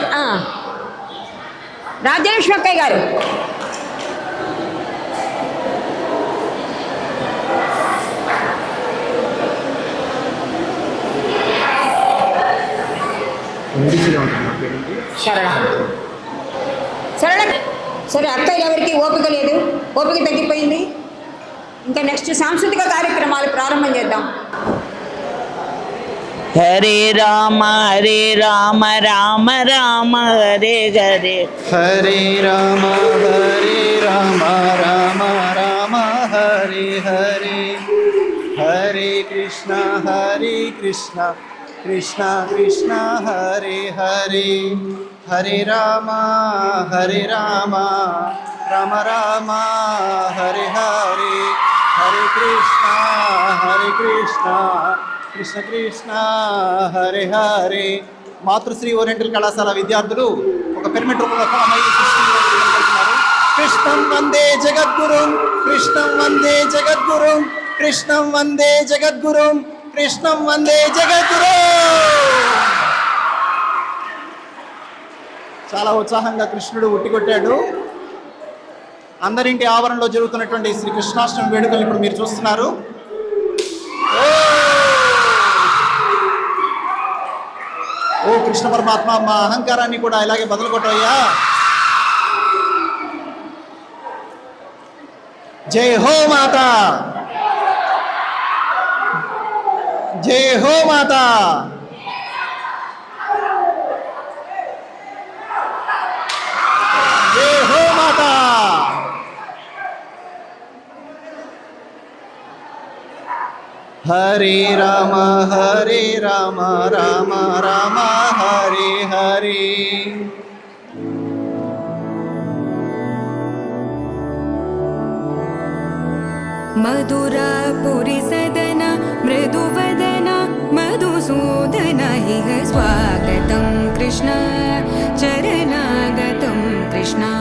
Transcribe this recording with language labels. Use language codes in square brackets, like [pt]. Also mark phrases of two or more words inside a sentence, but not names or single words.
[te] రాజ్యలక్ష్మి అక్కయ్య గారు సరళ సరే అక్కయ్య ఎవరికి ఓపిక లేదు, ఓపిక తగ్గిపోయింది. ఇంకా నెక్స్ట్ సాంస్కృతిక కార్యక్రమాలు ప్రారంభం చేద్దాం. [sa] హరే రామ రామ రామ హరే హరే హరే రామ రామ రామ హరే హరే హరే కృష్ణ కృష్ణ కృష్ణ హరే హరే హరే రామ రామ రామ హరే హరే హరే కృష్ణ కృష్ణ కృష్ణ హరే హరే. [te] మాతృశ్రీ ఓరియంటల్ కళాశాల విద్యార్థులు ఒక పిరమిడ్ రూపంలో ఫామ్ అయ్యి [sa] కృష్ణం వందే జగద్గురుం కృష్ణం వందే జగద్గురుం కృష్ణం వందే జగద్గురుం కృష్ణం వందే జగద్గురు. [te] చాలా ఉత్సాహంగా కృష్ణుడు ఉట్టికొట్టాడు. అందరింటి ఆవరణలో జరుగుతున్నటువంటి శ్రీ కృష్ణాష్టమి వేడుకలు ఇప్పుడు మీరు చూస్తున్నారు. ఓ కృష్ణ పరమాత్మ, మా అహంకారాన్ని కూడా ఇలాగే బదులు కొట్టయ్యా. [hi] जय हो माता, जय हो माता. जय हो माता. [sa] హరే రామ హరే రామ రామ రామ హరే హరే. मधुरापुरी सदन मृदुवदन मधुसूदन इह स्वागतं कृष्ण चरणागतं कृष्ण.